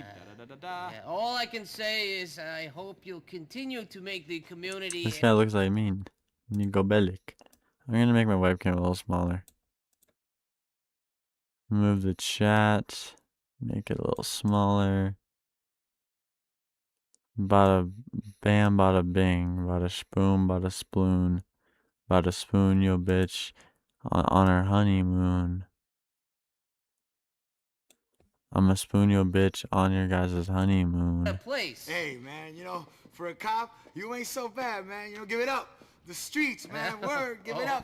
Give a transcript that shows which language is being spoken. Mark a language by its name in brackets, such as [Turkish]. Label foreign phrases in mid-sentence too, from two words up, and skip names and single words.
[English] Yeah, all I can say is I hope you'll continue to make the community. This guy looks like me. Nico Bellic. I'm gonna make my webcam a little smaller. Move the chat. Make it a little smaller. Bada bam, bada bing, bada spoon, bada sploon, bada spoon yo bitch on her honeymoon. I'ma spoon your bitch on your guys' honeymoon. Place. Hey, man, you know, for a cop, you ain't so bad, man. You know, give it up. The streets, man. Word, give it up.